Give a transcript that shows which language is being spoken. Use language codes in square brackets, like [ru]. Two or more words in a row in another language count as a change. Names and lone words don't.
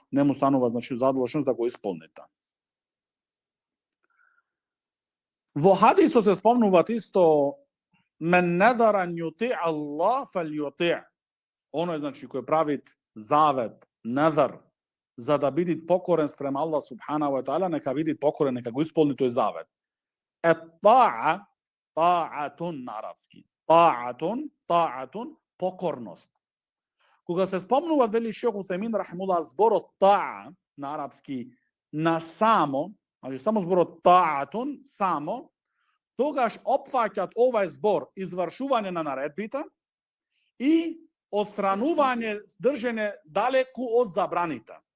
[mk] Не му станува, значи, задолжност да го исполнит. Во хадисот се спомнуваат исто [ar] من نذر يطيع الله فليطعه. [mk] Оној, значи, кој прави завет, недар, за да биде покорен спрема Аллах [ar] سبحانه وتعالى, [mk] нека биде покорен, нека го исполни тој завет. Таатун на арапски. Таатун, покорност. Кога се спомнува, вели шех Утајмин рахимуллах, зборот таа на арапски на само, значи само зборот таатун, само, тогаш опфаќат овај збор извршување на наредбите и отстранување, држење далеку од забраните.